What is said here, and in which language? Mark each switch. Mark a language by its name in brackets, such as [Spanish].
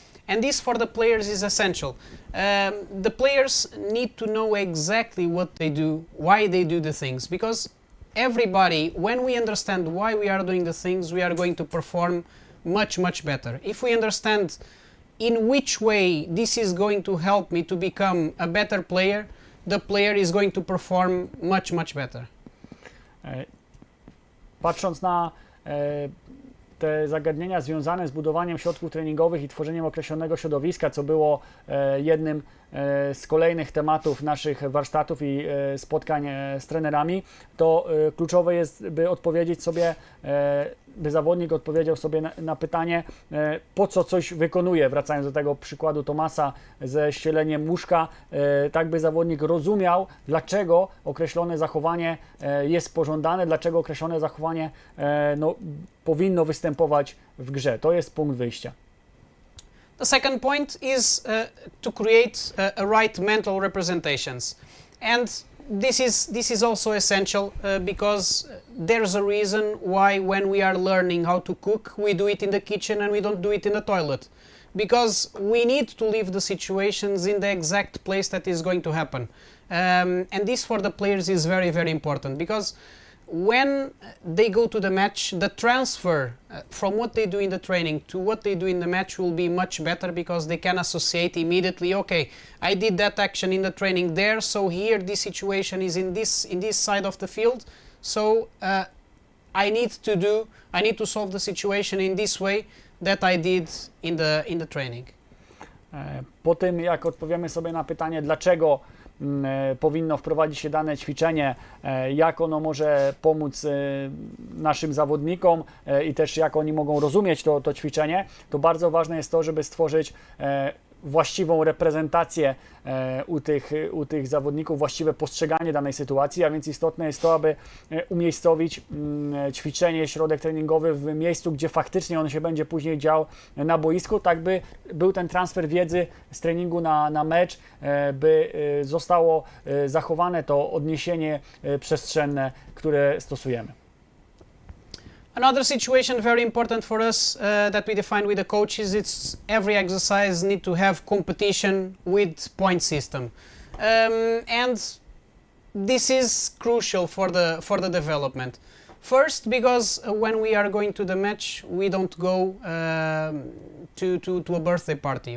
[English] And this for the players is essential. The players need to know exactly what they do, why they do the things, because everybody, when we understand why we are doing the things, we are going to perform much, much better. If we understand in which way this is going to help me to become a better player, the player is going to perform much, much better. [Polish] Patrząc na te zagadnienia związane z budowaniem środków treningowych i tworzeniem określonego środowiska, co było jednym z kolejnych tematów naszych warsztatów i spotkań z trenerami, to kluczowe jest, by odpowiedzieć sobie, by zawodnik odpowiedział sobie na pytanie, po co coś wykonuje, wracając do tego przykładu Tomasa ze ścieleniem łóżka, tak by zawodnik rozumiał, dlaczego określone zachowanie jest pożądane, dlaczego określone zachowanie powinno występować w grze. To jest punkt wyjścia. [English] The second point is to create a right mental representations, and this is also essential because there's a reason why when we are learning how to cook, we do it in the kitchen and we don't do it in the toilet, because we need to leave the situations in the exact place that is going to happen, and this for the players is very, very important, because when they go to the match, the transfer from what they do in the training to what they do in the match will be much better, because they can associate immediately, okay, I did that action in the training there, so here this situation is in this side of the field, so I need to solve the situation in this way that I did in the training. [Polish] Po tym, jak odpowiemy sobie na pytanie, dlaczego powinno wprowadzić się dane ćwiczenie, jak ono może pomóc naszym zawodnikom i też jak oni mogą rozumieć to ćwiczenie, to bardzo ważne jest to, żeby stworzyć właściwą reprezentację u tych zawodników, właściwe postrzeganie danej sytuacji, a więc istotne jest to, aby umiejscowić ćwiczenie, środek treningowy w miejscu, gdzie faktycznie on się będzie później dział na boisku, tak by był ten transfer wiedzy z treningu na mecz, by zostało zachowane to odniesienie przestrzenne, które stosujemy. [English] Another situation very important for us that we define with the coaches, it's every exercise need to have competition with point system, and this is crucial for the development. First, because when we are going to the match, we don't go to a birthday party.